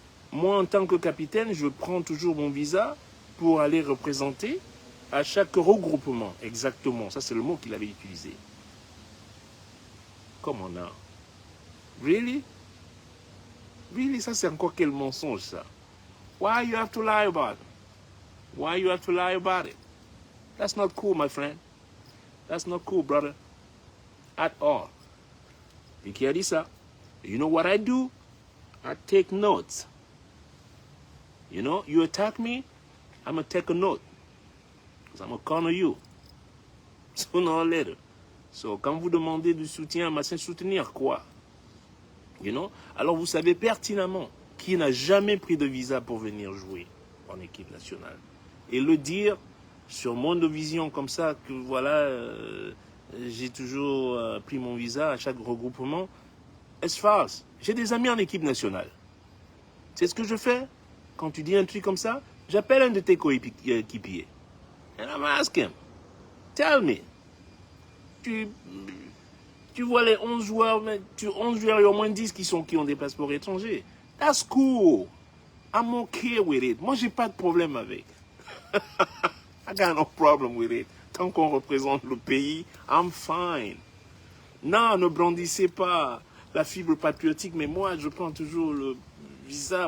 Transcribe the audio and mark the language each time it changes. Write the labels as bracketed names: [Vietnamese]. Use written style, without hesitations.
[French] Moi, en tant que capitaine, je prends toujours mon visa pour aller représenter à chaque regroupement. Exactement, ça c'est le mot qu'il avait utilisé. Comme on a. [English] Really? Really, [French] ça c'est encore quel mensonge ça? [English] Why you have to lie about it? Why you have to lie about it? That's not cool, my friend. That's not cool, brother. At all. [French] Et qui a dit ça? [English] You know what I do? I take notes. You know, you attack me, I'm gonna take a note. Because I'm gonna corner you. Sooner or later. [French] So, quand vous demandez du soutien, c'est soutenir quoi? [English] You know? [French] Alors, vous savez pertinemment qui n'a jamais pris de visa pour venir jouer en équipe nationale. Et le dire sur Mondovision comme ça, que voilà, j'ai toujours pris mon visa à chaque regroupement, c'est false. J'ai des amis en équipe nationale. C'est ce que je fais? Quand tu dis un truc comme ça, j'appelle un de tes coéquipiers. [English] And I'm asking him, tell me. [French] Tu vois les 11 joueurs, mais 11 joueurs, il y a au moins 10 qui ont des passeports étrangers. [English] That's cool. I'm okay with it. [French] Moi, j'ai pas de problème avec. [English] I got no problem with it. [French] Tant qu'on représente le pays, [English] I'm fine. [French] Non, ne brandissez pas la fibre patriotique, mais moi, je prends toujours le visa.